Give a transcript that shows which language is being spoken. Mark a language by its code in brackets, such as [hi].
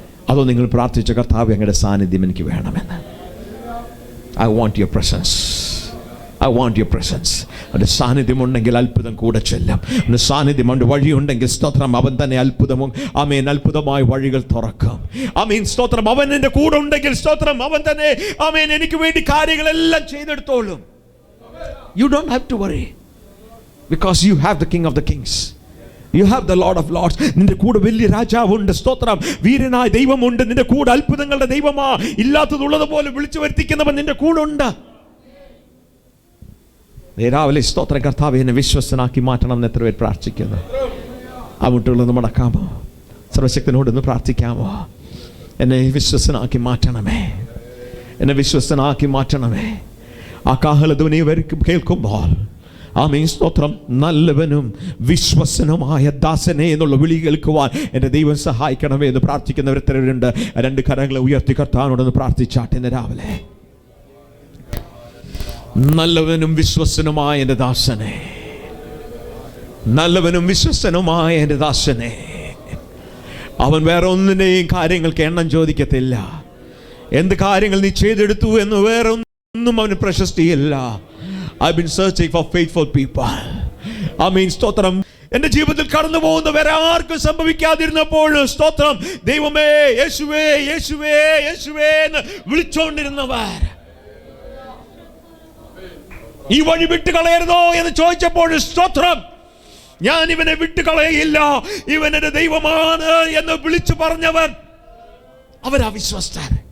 [ml] അതോ നിങ്ങൾ പ്രാർത്ഥിച്ചു, കർത്താവ് അങ്ങയുടെ സാന്നിധ്യം എനിക്ക് വേണമെന്ന്? [en] I want your presence. [ml] I want your presence. അവൻ്റെ സാന്നിധ്യം ഉണ്ടെങ്കിൽ അത്ഭുതം കൂടെ ചെല്ലും. അവൻ്റെ സാന്നിധ്യം അവൻ്റെ വഴിയുണ്ടെങ്കിൽ സ്തോത്രം അവൻ തന്നെ അത്ഭുതവും ആമേൻ അത്ഭുതമായ വഴികൾ തുറക്കും. ആമേൻ സ്തോത്രം. അവൻ എൻ്റെ കൂടെ ഉണ്ടെങ്കിൽ സ്തോത്രം അവൻ തന്നെ ആമേൻ എനിക്ക് വേണ്ടി കാര്യങ്ങളെല്ലാം ചെയ്തെടുത്തോളും. [en] You don't have to worry because you have the King of the Kings. You have the Lord of Lords. [ml] നിന്റെ കൂടെ വലിയ രാജാവുണ്ട്. സ്തോത്രം. വീരനായ ദൈവമുണ്ട് നിന്റെ കൂടെ. അത്ഭുതങ്ങളുടെ ദൈവമാ. ഇല്ലാത്തതുള്ളതുപോലെ വിളിച്ചു വരുത്തിക്കുന്നവൻ നിന്റെ കൂടെ ഉണ്ട്. രാവിലെ സ്തോത്രം കർത്താവേ എന്നെ വിശ്വസ്തനാക്കി മാറ്റണം എന്ന് എത്ര പേർ പ്രാർത്ഥിക്കുന്നു? ആ മുട്ടുകളൊന്ന് മടക്കാമോ? സർവശക്തനോടൊന്ന് പ്രാർത്ഥിക്കാമോ? എന്നെ വിശ്വസ്തനാക്കി മാറ്റണമേ, എന്നെ വിശ്വസ്തനാക്കി മാറ്റണമേ. ആ കാഹളധ്വനി കേൾക്കുമ്പോൾ ആമേൻ സ്തോത്രം നല്ലവനും വിശ്വസനുമായ ദാസനെ എന്നുള്ള വിളി കേൾക്കുവാൻ എൻ്റെ ദൈവം സഹായിക്കണമേ എന്ന് പ്രാർത്ഥിക്കുന്നവർ എത്രയുണ്ട്? രണ്ട് കരങ്ങളെ ഉയർത്തി കർത്താവിനോടൊന്ന് പ്രാർത്ഥിച്ചാട്ടെ. ഇന്ന് രാവിലെ നല്ലവനും വിശ്വസനുമായ എൻ്റെ ദാസനെ, നല്ലവനും വിശ്വസനുമായ എൻ്റെ ദാസനെ. അവൻ വേറെ ഒന്നിൻ്റെയും കാര്യങ്ങൾക്ക് എണ്ണം ചോദിക്കത്തില്ല. എന്ത് കാര്യങ്ങൾ നീ ചെയ്തെടുത്തു എന്ന് വേറെ ഒന്നും അവന് പ്രശസ്തിയില്ല. [en] I've been searching for faithful people. [ml] ആമേൻ സ്തോത്രം. എൻ്റെ ജീവിതത്തിൽ കടന്നു പോകുന്ന വേറെ ആർക്കും സംഭവിക്കാതിരുന്നപ്പോൾ സ്തോത്രം ദൈവമേ യേശുവേ യേശുവേ യേശുവേ എന്ന് വിളിച്ചോണ്ടിരുന്നവർ ഈ വഴി വിട്ടുകളയരുതോ എന്ന് ചോദിച്ചപ്പോൾ സ്തോത്രം ഞാൻ ഇവനെ വിട്ടുകളയില്ല, ഇവൻ എൻ്റെ ദൈവമാണ് എന്ന് വിളിച്ചു പറഞ്ഞവർ അവരാ വിശ്വസ്തർ.